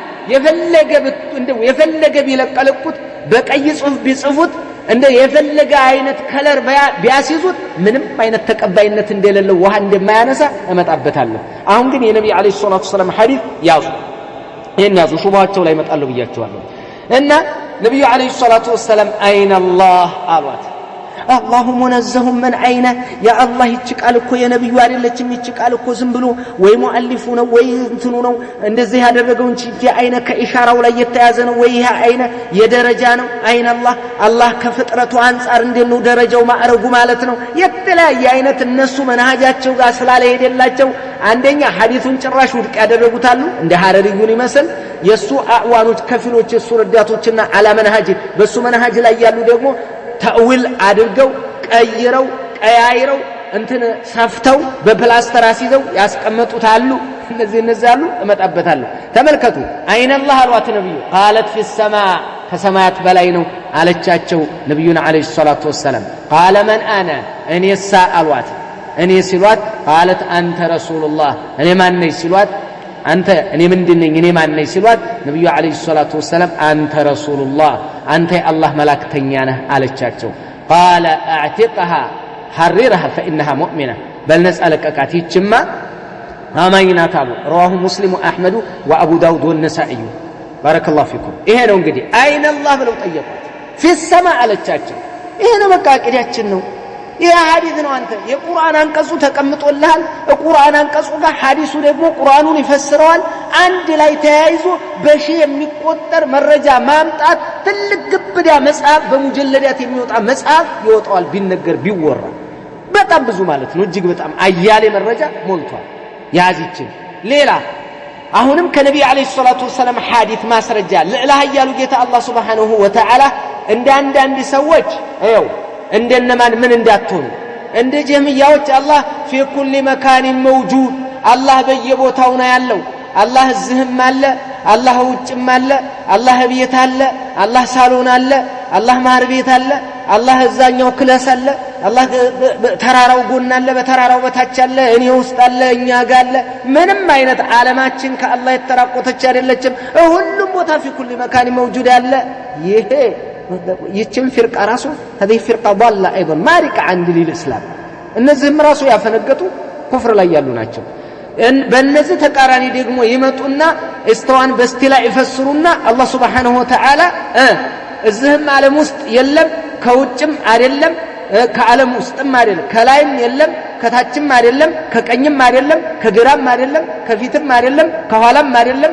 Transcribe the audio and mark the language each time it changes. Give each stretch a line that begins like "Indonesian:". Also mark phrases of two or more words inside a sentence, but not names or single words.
Amharic: የፈለገ ቢለቀለቁት በቀይ ጽሁፍ ቢጽፉት እንደ የፈለገ አይነት ከለር ቢያስይዙት ምንም አይነት ተቀባይነት እንደሌለው ውሃ እንደማያነሳ እመጣበታለሁ አሁን ግን የነብዩ
Arabic: عليه الصلاة والسلام
Amharic: ሐዲስ ያዙ ይሄን ያዙ ሹብሃቸው ላይ መጣለው ብያቸዋለሁ እና ነብዩ
Arabic: عليه الصلاة والسلام
Amharic: አይነ አላህ አሏት
Arabic: الله منزه من عينه يا الله
Amharic: ይችቃል እኮ የነብዩ አይደለችም ይችቃል እኮ ዝም ብሎ ወይ ሙአሊፉ ነው ወይ እንትኑ ነው እንደዚህ ያደረገው እንጂ አይነ ከኢሻራው ላይ የተያዘ ነው ወይ ይሄ አይነ የደረጃ ነው አይነ አላህ ከፍጥረቱ አንፃር እንደነው ደረጃው ማዕረጉ ማለት ነው የተለያየ አይነት እነሱ መንሃጃቸው ጋር ስላልሄደላቸው አንደኛ ሐዲሱን ጭራሽ ውድቅ ያደረጉታሉ እንደ ሐረሪዩን ይመስል የሱ አዕዋኖች ከፊሎች የሱ ረዳቶችና አላ መንሃጅ በሱ መንሃጅ ላይ ያሉ ደግሞ ተእዊል አድርገው ቀያይረው እንትን ሰፍተው በፕላስተር አስይዘው ያስቀመጡታሉ እነዚህ አሉ እመጣበታለሁ ተመልከቱ አይነ አላህ አልዋት ነብዩ
Arabic: قالت في السماء
Amharic: ከሰማያት በላይ ነው አለቻቸው ነብዩና
Arabic: عليه الصلاة والسلام قال من انا
Amharic: እኔ ሰአልዋት እኔ ሲሏት
Arabic: قالت انت رسول الله
Amharic: እኔ ማን ነኝ ሲሏት አንተ እኔ ምንድነኝ እኔ ማን ነኝ ሲሏት ነብዩ
Arabic: عليه الصلاة والسلام
Amharic: አንተ ረሱላህ አንተ የአላህ መላእክተኛ ነህ አለቻቸው
Arabic: قال اعتقها حررها فانها مؤمنه بل نسالكات
Amharic: ይችማ አማኝናት አሉ
Arabic: رواه مسلم واحمد وابو داود والنسائي بارك الله فيكم
Amharic: ይሄ ነው እንግዲህ አይነ አላህ ብለው ጠየቁት
Arabic: في السماء
Amharic: አለቻቸው ይሄ ነው በቃ ቅዲያችን ነው ይሄ ሐዲስ ነው አንተ የቁርአን አንቀጹ ተቀምጦልሃል ቁርአን አንቀጹ ጋር ሐዲሱ ደግሞ ቁርአኑን ይፈስረዋል አንድ ላይ ተያይዞ በሺ የሚቆጠር መረጃ ማምጣት ትልቅ ግብዳ መጽሐፍ በሙጀለዳት የሚወጣ መጽሐፍ ይወጣዋል ቢነገር ቢወራ በጣም ብዙ ማለት ነው እጅግ በጣም አያሌ መረጃ ሞልቷል ያዚችን ሌላ አሁንም ከነብዩ
Arabic: عليه الصلاة والسلام
Amharic: ሐዲስ ማስረጃ ለላህ ያሉ ጌታ አላህ
Arabic: سبحانه وتعالى
Amharic: አንዳንድ ሰዎች አይው እንደነማን ምን እንዳትሆኑ እንደ ጀምያዎች አላህ
Arabic: في كل مكان موجود
Amharic: አላህ በየቦታው ነው ያለው አላህ እዚህም አለ አላህ ውጭም አለ አላህ ቤት አለ አላህ ሳሎን አለ አላህ ማር ቤት አለ አላህ እዛኛው ክላስ አለ አላህ ተራራው ጎን አለ በተራራው በታች አለ እኔ ውስጥ አለ እኛ ጋር አለ ምንም አይነት ዓለማችን ከአላህ የተራቆተች አይደለችም ሁሉም ቦታ
Arabic: في كل مكان موجود
Amharic: አለ ይሄ ይችም ፍርቃ ራሱ
Arabic: هذه فرقه ضاله ايضا مارقه عن دين
Amharic: الاسلام እነዚህም ራሱ ያፈነገጡ ኩፍር ላይ ያሉ ናቸው በእነዚህ ተቃራኒ ደግሞ ይመጡና استوان በስቲላ ይፈስሩና አላህ
Arabic: سبحانه وتعالى
Amharic: እዚህም ዓለም ውስጥ የለም ከውጭም አይደለም ከዓለም ውስጥም አይደለም ከላይም የለም ከታችም አይደለም ከቀኝም አይደለም ከግራም አይደለም ከፊትም አይደለም ከኋላም አይደለም